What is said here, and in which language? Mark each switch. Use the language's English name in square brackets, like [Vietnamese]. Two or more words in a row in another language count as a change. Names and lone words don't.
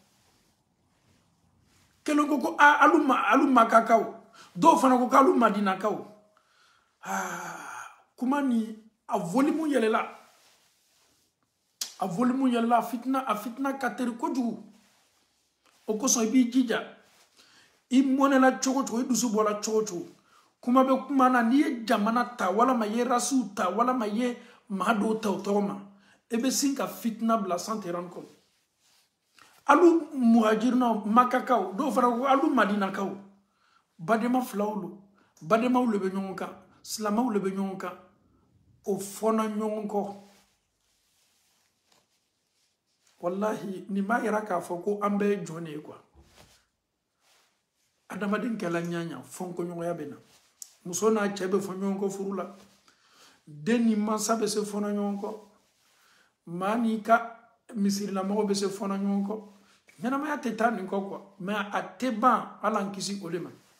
[Bambara] kelen ko alu Makakaw dɔw fana ko k'alu Madinakaw kuma ni a volume yɛlɛla a fitina ka teri kojugu o kosɔn i b'i jija i mɔnɛla cogo cogo i dusu bɔla cogo cogo kuma bɛ kuma na n'i ye jamana ta walama i ye rasiw ta walama i ye maa dɔw ta o tɔgɔ ma i bɛ sin ka fitina bila [French] sans te rendre compte [Bambara] alu muhajirinaw Makakaw dɔw fana ko alu Madinakaw badema filaw lo bademaw le bɛ ɲɔgɔn kan silamaw le bɛ ɲɔgɔn kan o fɔna ɲɔgɔn kɔ wallahi nin b'a yira k'a fɔ ko an bɛɛ ye jɔn de ye quoi adamaden kɛla ɲaɲa fɔnkɔɲɔgɔnya bɛ na muso n'a cɛ bɛ fɔ ɲɔgɔn kɔ furu la den ni mansa bɛ se fɔna ɲɔgɔn kɔ maa n'i ka misirilamɔgɔ bɛ se fɔna ɲɔgɔn kɔ ɲɛnamaya tɛ taa nin kɔ quoi mais a tɛ ban ala an kisi o de ma